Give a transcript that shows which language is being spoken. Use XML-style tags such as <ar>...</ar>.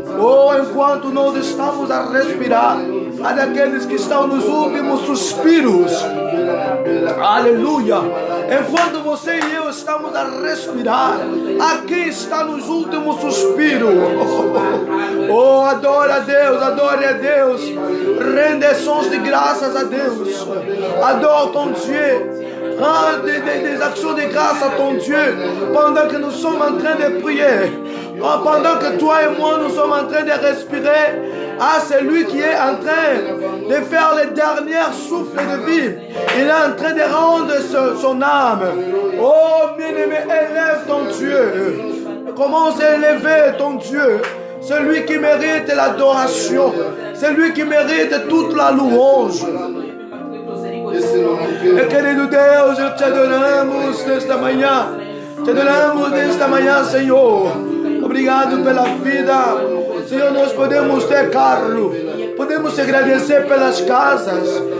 <pt>Oh, enquanto nós estamos a respirar, há daqueles que estão nos últimos suspiros. Aleluia! Enquanto você e eu estamos a respirar, aqui está nos últimos suspiros. Oh, adore a Deus, rende sons de graças a Deus,</pt> <fr>adore ton Dieu. Rends des actions de grâce à ton Dieu pendant que nous sommes en train de prier. Pendant que toi et moi nous sommes en train de respirer à celui qui est en train de faire les derniers souffles de vie. Il est en train de rendre son âme. Oh bien-aimé, élève ton Dieu. Commence à élever ton Dieu. Celui qui mérite l'adoration. Celui qui mérite toute la louange.</fr> <pt>E querido Deus, te adoramos nesta manhã. Te adoramos nesta manhã, Senhor. Obrigado pela vida. Senhor, nós podemos ter carro. Podemos te agradecer pelas casas.</pt>